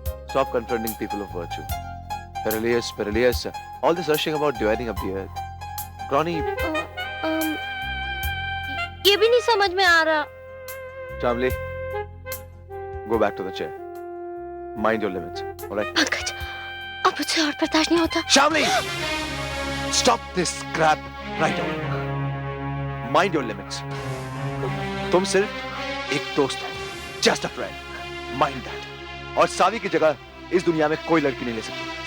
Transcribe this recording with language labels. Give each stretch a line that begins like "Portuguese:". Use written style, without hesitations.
English: Stop confronting people of virtue. Perilous. All this rushing about dividing up the earth. Crony.
Hindi: ये भी नहीं समझ में आ रहा।
English: Shamli, go back to the chair. Mind your limits. Alright.
Hindi: Pankaj, अब मुझसे और बर्दाश्त नहीं होता।
English: Shamli, stop this crap right away. Mind your limits.
Hindi: तुम सिर्फ एक दोस्त हो,
English: just a friend. Mind that.
Hindi: और सावी की जगह इस दुनिया में कोई लड़की नहीं ले सकती।